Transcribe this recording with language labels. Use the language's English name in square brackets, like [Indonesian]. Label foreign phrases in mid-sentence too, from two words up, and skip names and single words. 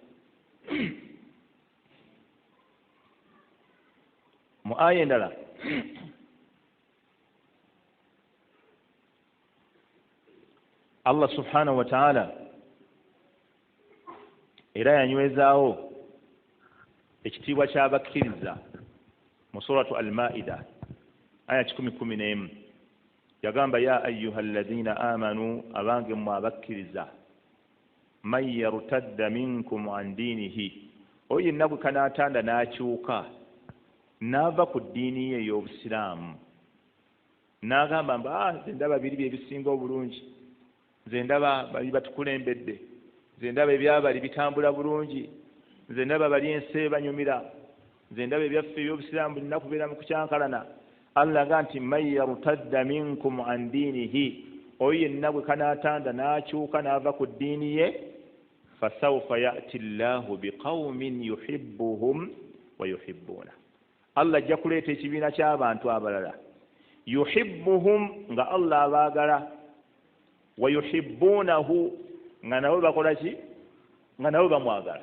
[Ganda] Mu aya endala Allah [Arabic] سبحانه وتعالى [Ganda] era yanywezaawo ekitiibwa ky'abakkiriza mu suratu Al-Maida aya 11, yagamba [Arabic] يا أيها الذين آمنوا, [Ganda] abange mmwe abakkiriza, [Arabic] من يرتد منكم عن دينه, [Ganda] oyo yenna bwe kanaatanda n'akyuka n'ava ku ddiini ye ey'obusiraamu, n'agamba mba nze ndaba biri bye bisinga obulungi, nze ndaba bali batukulembedde, nze ndaba ebyabali bitambula bulungi, nze ndaba bali ensi ebanyumira, nze ndaba ebyaffe eby'obusiraamu bulina kubeera mu kukyankalana. Allah agaa nti [Arabic] من يرتد منكم عن دينه, [Ganda] oyo yenna bwe kanaatanda n'akyuka n'ava ku ddiini ye, [Arabic] فسوف يأتي الله بقوم يحبهم ويحبون, [Ganda] Allah ajja kuleeta ekibiina ky'abantu abalala, yuhibbuhum nga Allah abaagala, [Arabic] ويحبونه [Ganda] nga nabo bakola ki, nga nabo bamwagala.